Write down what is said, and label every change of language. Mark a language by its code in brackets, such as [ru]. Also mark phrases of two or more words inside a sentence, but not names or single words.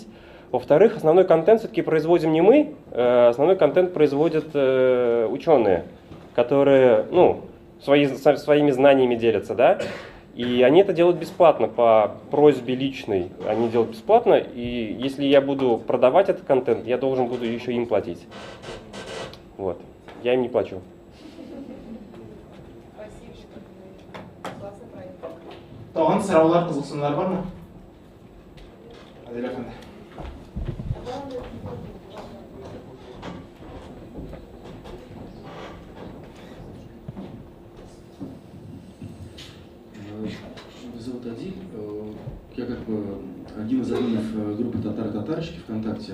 [ru] Во-вторых, основной контент все-таки производим не мы, основной контент производят ученые, которые, ну, своими знаниями делятся, да, и они это делают бесплатно, по просьбе личной, они делают бесплатно, и если я буду продавать этот контент, я должен буду еще им платить. Вот, я им не плачу. [tt] Тагын сораулар, кызыксынуулар бармы? Адил әфәнде. [ru] Меня зовут Адиль. Я как бы один из админов группы «Татары-татарщики» ВКонтакте.